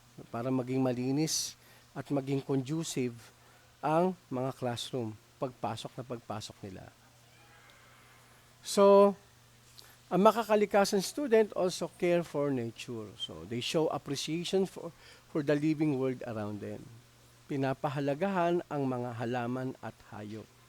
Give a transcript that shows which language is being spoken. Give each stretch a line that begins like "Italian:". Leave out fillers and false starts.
Filipino: Para maging malinis at maging conducive ang mga classroom pagpasok nila.
English: So, ang makakalikasan student also care for nature. So, they show appreciation for for the living world around them.
Filipino: Pinapahalagahan ang mga halaman at hayop.